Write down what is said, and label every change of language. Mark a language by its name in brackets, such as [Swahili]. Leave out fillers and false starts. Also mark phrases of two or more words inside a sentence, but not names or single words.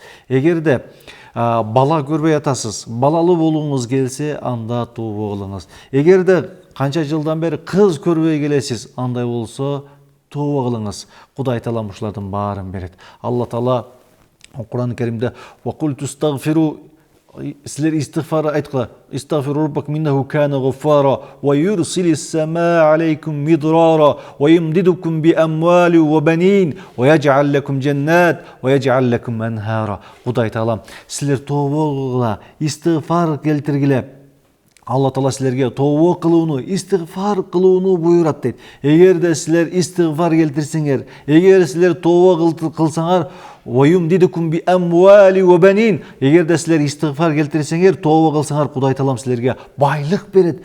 [Kyrgyz] Эгерде бала көрбөй атасыз, балалуу болууңуз келсе, анда тообо кылыңыз. Эгерде канча жылдан бери кыз көрбөй келесиз, андай болсо тообо кылыңыз. Кудай Таалам ушулардын баарын берет. Алла Таала Кур'ан-ы Каримде силер истигфар айткыла. [Arabic] استغفروا ربكم إنه كان غفارا ويرسل السماء عليكم مدرارا ويمددكم بأموال وبنين ويجعل لكم جنات ويجعل لكم أنهارا. [Kyrgyz] Кудай Таалам силер тообо кылгыла, истигфар келтиргиле. Алла Таала силерге тообо кылууну, истигфар кылууну буйрат дейт. Эгерде силер истигфар келтирсеңер, эгер силер тообо кылсаңар, [Arabic] وَيُمْدِدُكُمْ بِأَمْوَالِ وَبَنِينَ, [Kyrgyz] эгерде силер истигфар келтирсеңер, тообо кылсаңар, Кудай Таалам силерге байлык берет.